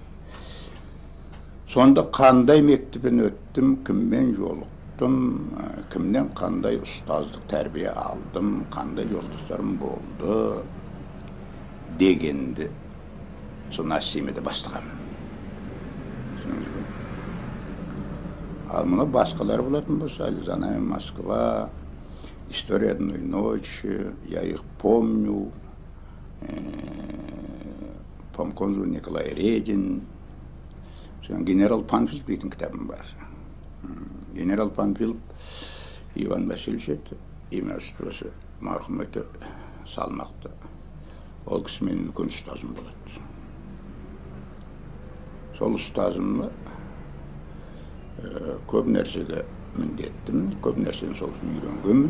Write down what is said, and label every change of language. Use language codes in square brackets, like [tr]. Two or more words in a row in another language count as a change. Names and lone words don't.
[kk] Сонда қандай мектебін өттім, кіммен жолықтым, кімнен қандай ұстаздық тәрбие алдым, қандай жолдастарым болды дегенді сол Нассимеде бастағам. Ал мұны басқалар болатын болса, «Ализана Москва», «История одной ночи», «Я их помню», «Помконзу Николай Редин», «Генерал Панфилов» дейтін кітабым бар. Генерал Панфилов Иван Васильевич еді, имя-отчествосы марқұм өте салмақты. Ол кісі менің үлкен ұстазым болады. Сол ұстазымды көп нәрсеге міндеттімін, көп нәрсені сол үшін үйренгенмін.